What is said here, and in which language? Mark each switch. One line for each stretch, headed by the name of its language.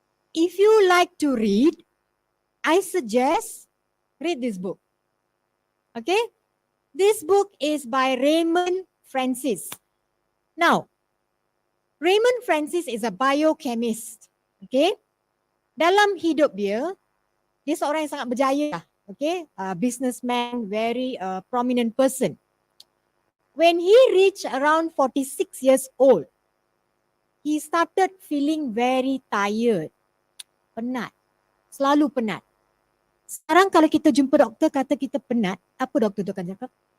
English: If you like to read, I suggest read this book. Okay? This book is by Raymond Francis. Now, Raymond Francis is a biochemist. Okay?
Malay: Dalam hidup dia seorang yang sangat berjaya.
English: Okay? Businessman, very prominent person. When he reached around 46 years old, he started feeling very tired.
Malay: Penat. Selalu penat. Sekarang kalau kita jumpa doktor kata kita penat, apa doktor tu akan cakap?